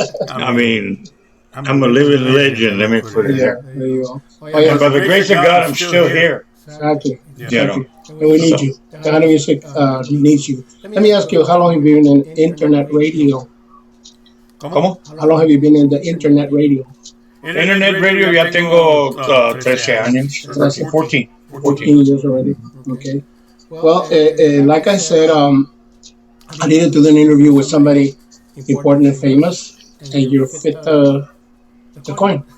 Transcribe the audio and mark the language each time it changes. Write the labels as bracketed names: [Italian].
[English] I mean, I'm a living legend. Let me put it Yeah, there. there you go. Oh, And yeah. by the grace of God, I'm still here. Exactly. You know. And we need you. Tejano Music needs you. Let me ask you, how long have you been in internet radio? [Spanish] ¿Cómo? [English] How long have you been in the internet radio? [Spanish] Internet radio ya tengo 13 años. 14. [English] 14 years already. Okay. Well, like I said, I needed to do an interview with somebody important and famous, and you fit the coin.